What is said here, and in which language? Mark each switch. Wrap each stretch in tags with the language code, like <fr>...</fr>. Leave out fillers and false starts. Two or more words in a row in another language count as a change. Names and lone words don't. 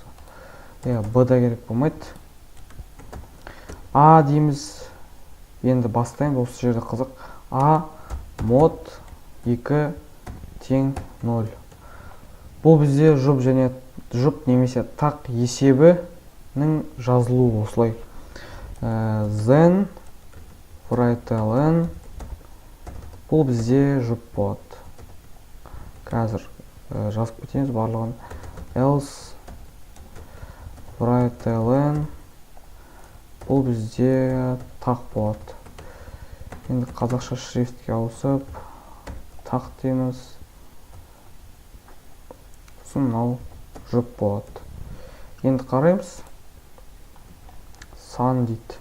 <kk>b да керек болмайды. А дейміз. Енді бастаймыз, осы жерде қызық. А mod 2 тең 0. Бұл бізде жұп және жұп немесе тақ есебінің жазылуы осылай.</kk> <en>Then write-ln</en> <kk>бұл бізде жұп болады. Қазір жазып кетеміз барлығын.</kk> <en>Else write-ln</en> <kk>бұл бізде тақ болады. Енді қазақша шрифтке ауысып тақ дейміз. Сосын мынау жұп болады. Енді қараймыз. Сан дейді.</kk>